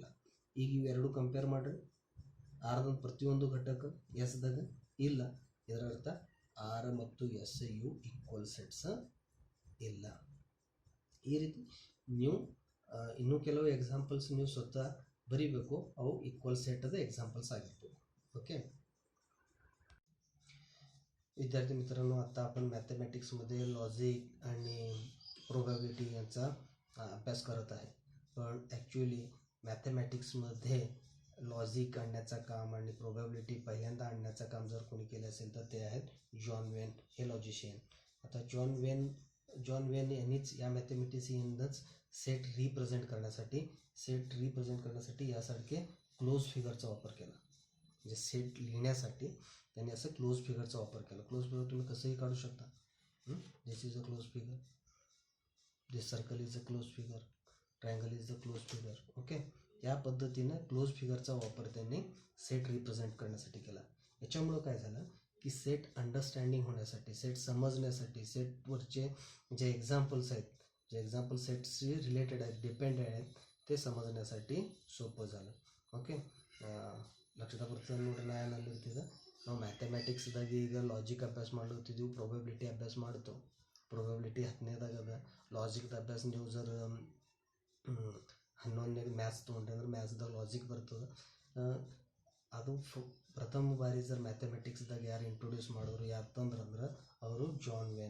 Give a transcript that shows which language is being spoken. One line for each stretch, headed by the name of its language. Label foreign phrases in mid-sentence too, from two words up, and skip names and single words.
Kannada: ಈಗ ಇವೆರಡು ಕಂಪೇರ್ ಮಾಡಿರಿ. ಆರ್ದಂದು ಪ್ರತಿಯೊಂದು ಘಟಕ ಎಸ್ದಾಗ ಇಲ್ಲ. ಇದರ ಅರ್ಥ ಆರ್ ಮತ್ತು ಎಸ್ ಇವು
English: equal sets
Kannada: ಇಲ್ಲ. ಈ ರೀತಿ ನೀವು ಇನ್ನೂ ಕೆಲವು ಎಕ್ಸಾಂಪಲ್ಸ್ ನೀವು ಸ್ವತಃ ಬರೀಬೇಕು. ಅವು
English: equal set
Kannada: एग्जांपल्स ಆಗಿರ್ತವೆ.
Marathi: ओके विद्यार्थी मित्रांनो, आता आपण मॅथमॅटिक्समध्ये लॉजिक आणि प्रोबॅबिलिटी यांचा अभ्यास करत आहे. पण ॲक्च्युली मॅथमॅटिक्समध्ये लॉजिक आणण्याचं काम आणि प्रोबॅबिलिटी पहिल्यांदा आणण्याचं काम जर कोणी केलं असेल तर ते आहेत जॉन वेन हे लॉजिशियन. आता जॉन वेन यांनीच या मॅथमॅटिशियनच सेट रिप्रेझेंट करण्यासाठी यासारखे
English: close figure
Marathi: वापर केला. म्हणजे सेट लिहिण्यासाठी त्यांनी असं
English: close figure
Marathi: वापर केला.
English: close figure
Marathi: तुम्ही कसंही काढू शकता.
English: This is a close figure, this circle is a close figure, triangle is a close figure.
Marathi: ओके, या पद्धतीनं
English: close figure
Marathi: वापर त्यांनी सेट रिप्रेझेंट करण्यासाठी केला. याच्यामुळं काय झालं की
English: set understanding
Marathi: होण्यासाठी, सेट समजण्यासाठी, सेटवरचे जे एक्झाम्पल्स आहेत, जे एक्झाम्पल सेट्सशी रिलेटेड आहेत, डिपेंडेंट आहेत, ते समजण्यासाठी सोपं झालं. ओके,
Kannada: ಲಕ್ಷದ ಬರ್ತದೆ ನೋಡ್ರಿ. ನಾ ಏನಿರ್ತಿದ್ದೆ ನಾವು ಮ್ಯಾಥಮೆಟಿಕ್ಸ್ದಾಗ ಈಗ ಲಾಜಿಕ್ ಅಭ್ಯಾಸ ಮಾಡ್ಲತ್ತಿದ್ದೀವಿ, ಪ್ರೊಬೆಬಿಲಿಟಿ ಅಭ್ಯಾಸ ಮಾಡ್ತೇವೆ. ಪ್ರೊಬೆಬಿಲಿಟಿ 10ನೇದಾಗ ಅದ. ಲಾಜಿಕ್ದ ಅಭ್ಯಾಸ ನೀವು ಜರ 11ನೇದು ಮ್ಯಾಥ್ಸ್ ತೊಗೊಂಡ್ರಿ ಅಂದ್ರೆ ಮ್ಯಾಥ್ಸ್ದಾಗ ಲಾಜಿಕ್ ಬರ್ತದೆ. ಅದು ಪ್ರಥಮ ಬಾರಿ ಜರ್ ಮ್ಯಾಥಮೆಟಿಕ್ಸ್ದಾಗ ಯಾರು ಇಂಟ್ರೊಡ್ಯೂಸ್ ಮಾಡಿದ್ರು, ಯಾರು ತಂದ್ರಂದ್ರೆ ಅವರು ಜಾನ್ ವೇನ್.